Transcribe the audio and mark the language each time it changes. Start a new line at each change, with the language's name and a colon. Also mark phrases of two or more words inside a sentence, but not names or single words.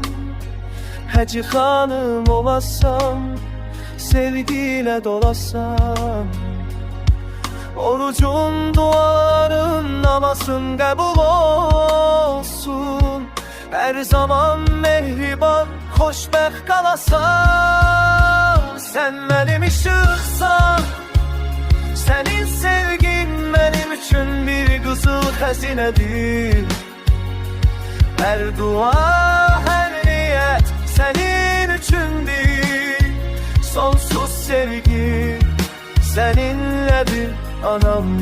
Azerbaijani: Hacı xanım olasam,
Turkish: sevgiyle dolasam.
Azerbaijani: Orucun, duaların, namazın qəbul olsun.
Turkish: Her zaman
Azerbaijani: mehriban, xoşbəxt qalasan.
Turkish: Sen benim ışıqsan, senin sevgin benim üçün bir
Azerbaijani: qızıl xəzinədir.
Turkish: Her dua, her niyet senin üçündür. Sonsuz sevgi seninledir anam.